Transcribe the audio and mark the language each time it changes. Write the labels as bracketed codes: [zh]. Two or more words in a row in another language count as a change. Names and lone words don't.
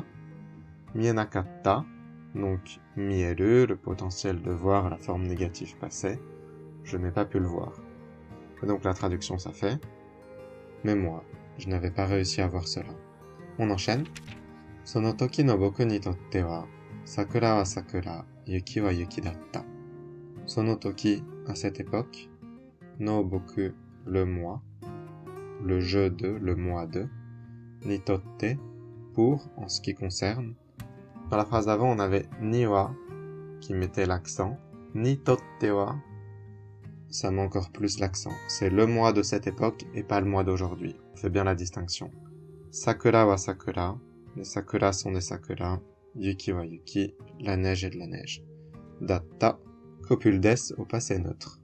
[fr] Mienakatta, donc mieru, le potentiel de voir, la forme négative passée. Je n'ai pas pu le voir. Et donc la traduction ça fait mais moi, je n'avais pas réussi à voir cela. On enchaîne. [ja] その時の僕にとっては、桜は桜、雪は雪だった. その時, [fr] à cette époque, [ja] の僕, [fr] le moi, le je de, le moi de, [ja] にとって, [fr] pour, en ce qui concerne. Dans la phrase d'avant, on avait [ja] には, [fr] qui mettait l'accent, [ja] にとっては, [fr] ça met encore plus l'accent. C'est le moi de cette époque et pas le moi d'aujourd'hui. On fait bien la distinction. [ja] 桜は桜, [fr] les sakuras sont des sakuras, [ja] 雪は雪, [fr] la neige est de la neige. Datta, copule des au passé neutre.